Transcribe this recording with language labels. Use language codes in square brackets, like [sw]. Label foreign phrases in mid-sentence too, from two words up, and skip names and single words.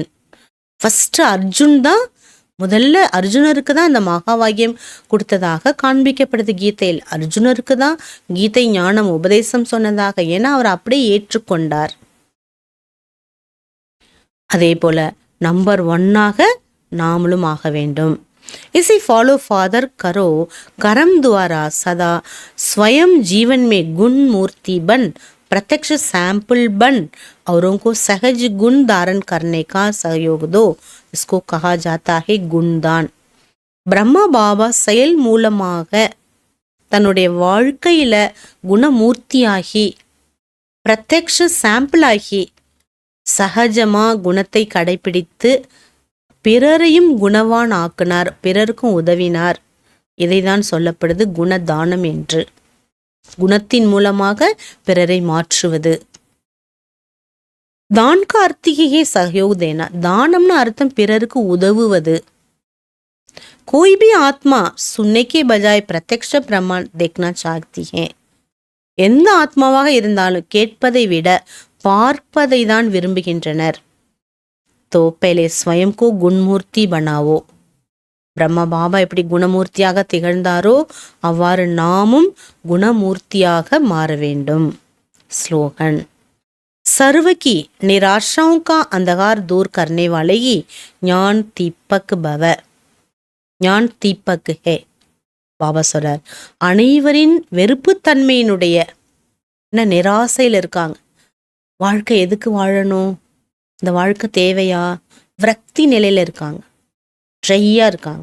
[ta] ஃபர்ஸ்ட் அர்ஜுன் தான், முதல்ல அர்ஜுனருக்கு தான் அந்த மகாவாக்கியம் கொடுத்ததாக காண்பிக்கப்படுது கீதையில். அர்ஜுனருக்கு தான் கீதை ஞானம் உபதேசம் சொன்னதாக, ஏன்னா அவர் அப்படியே ஏற்றுக்கொண்டார். அதே போல நம்பர் 1 நாமளும் ஆக வேண்டும். [hi] इसे [en] follow father [hi] करो, कर्म द्वारा सदा स्वयं जीवन में गुण मूर्ति बन, प्रत्यक्ष सैंपल बन, औरों को सहज गुण धारण करने का सहयोग दो. इसको कहा जाता है गुणदान. [ta] பிரம்மா பாபா செயல் மூலமாக தன்னுடைய வாழ்க்கையில குணமூர்த்தியாகி, பிரத்யக்ஷ சாம்பிள் ஆகி, சகஜமா குணத்தை கடைபிடித்து பிறரையும் குணவான் ஆக்கினார், பிறருக்கும் உதவினார். இதைதான் சொல்லப்படுது குணதானம் என்று. குணத்தின் மூலமாக பிறரை மாற்றுவது. [hi] दान का अर्थ ही है सहयोग देना. [ta] दानம்னு அர்த்தம் பிறருக்கு உதவுவது. [hi] कोई भी आत्मा सुनने के बजाय प्रत्यक्ष प्रमाण देखना चाहती है. [ta] எந்த ஆத்மாவாக இருந்தாலும் கேட்பதை விட பார்ப்பதை தான் விரும்புகின்றனர். [hi] तो पहले स्वयं को गुणमूर्ति बनाओ. [ta] பிரம்மா பாபா எப்படி குணமூர்த்தியாக திகழ்ந்தாரோ அவ்வாறு நாமும் குணமூர்த்தியாக மாற வேண்டும். ஸ்லோகன். [hi] सर्व की निराशाओं का अंधकार दूर करने वाले ही ज्ञान दीपक भव. ज्ञान दीपक है. [ta] பாபா சொல்றார், அனைவரின் வெறுப்புத்தன்மையினுடைய என்ன நிராசையில் இருக்காங்க. வாழ்க்கை எதுக்கு வாழணும், இந்த வாழ்க்கை தேவையா, விரக்தி நிலையில இருக்காங்க, ட்ரையா இருக்காங்க.